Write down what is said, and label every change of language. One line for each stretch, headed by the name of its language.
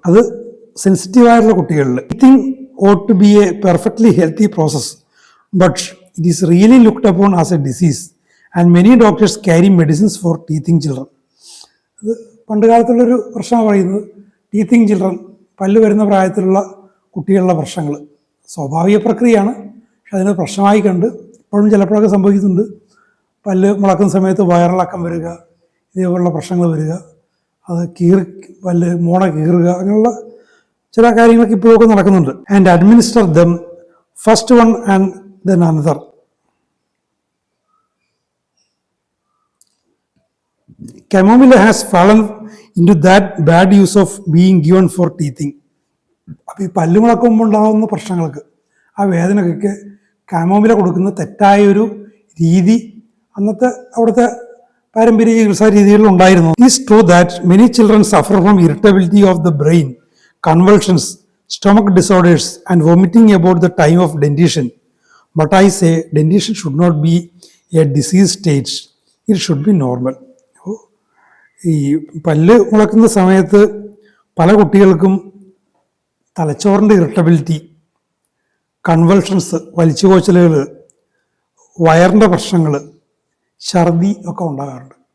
Malayalam: അത് സെൻസിറ്റീവായിട്ടുള്ള കുട്ടികളിൽ
English: Teething ought to be a perfectly healthy process, but it is really looked upon as a disease, and many doctors carry medicines for teething children.
Malayalam: അത് പണ്ട് കാലത്തുള്ളൊരു പ്രശ്നമാണ് പറയുന്നത്. Teething children, പല്ല് വരുന്ന പ്രായത്തിലുള്ള കുട്ടികളുടെ പ്രശ്നങ്ങൾ സ്വാഭാവിക പ്രക്രിയയാണ്, പക്ഷെ അതിനെ പ്രശ്നമായി കണ്ട് ഇപ്പോഴും ചിലപ്പോഴൊക്കെ സംഭവിക്കുന്നുണ്ട്. പല്ല് മുളക്കുന്ന സമയത്ത് വയറിളക്കം വരിക, ഇതേപോലുള്ള പ്രശ്നങ്ങൾ വരിക, അത് പല്ല് മോണ കീറുക, അങ്ങനെയുള്ള ചില കാര്യങ്ങളൊക്കെ ഇപ്പോഴൊക്കെ നടക്കുന്നുണ്ട്.
English: And administer them first one and then another. Chamomilla has fallen into that bad use of being given for teething.
Malayalam: അപ്പോൾ ഈ പല്ല് മുളക്കുമ്പോൾ ഉണ്ടാകുന്ന പ്രശ്നങ്ങൾക്ക്, ആ വേദനക്കൊക്കെ കമോമില കൊടുക്കുന്ന തെറ്റായൊരു രീതി അന്നത്തെ അവിടുത്തെ പാരമ്പര്യ ചികിത്സാ രീതികളിൽ ഉണ്ടായിരുന്നു.
English: It's true that many children suffer from irritability of the brain, convulsions, stomach disorders, and vomiting about the time of dentition. But I say dentition should not be a disease stage. It should be normal.
Malayalam: ഈ പല്ല് മുളക്കുന്ന സമയത്ത് പല കുട്ടികൾക്കും തലച്ചോറിൻ്റെ irritability, convulsions, വലിച്ചുകോച്ചലുകൾ, വയറിൻ്റെ പ്രശ്നങ്ങൾ, ഛർദി ഒക്കെ ഉണ്ടാകാറുണ്ട്.